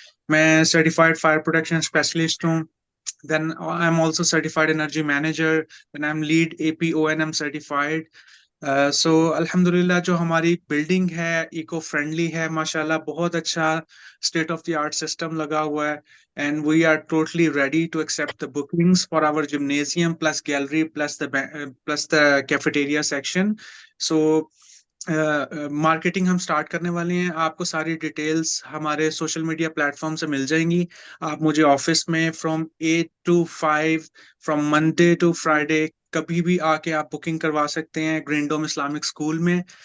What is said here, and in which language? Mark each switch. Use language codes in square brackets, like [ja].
[ur] میں certified fire protection specialist ہوں. [en] Then I am also certified energy manager, then I am lead APONM certified. [ur] سو الحمدللہ جو ہماری building ہے ایکو فرینڈلی ہے ماشاءاللہ, بہت اچھا state of the art system لگا ہوا ہے. [en] And we are totally ready to accept the bookings for our gymnasium plus gallery plus the cafeteria section. [ur] So marketing ہم سٹارٹ کرنے والے ہیں. آپ کو ساری ڈیٹیلز ہمارے سوشل میڈیا پلیٹ فارم سے مل جائیں گی. آپ مجھے آفس میں [en] from 8 to 5 from Monday to Friday [ur] کبھی بھی آ کے آپ بکنگ کروا سکتے ہیں گرین ڈوم اسلامک اسکول میں.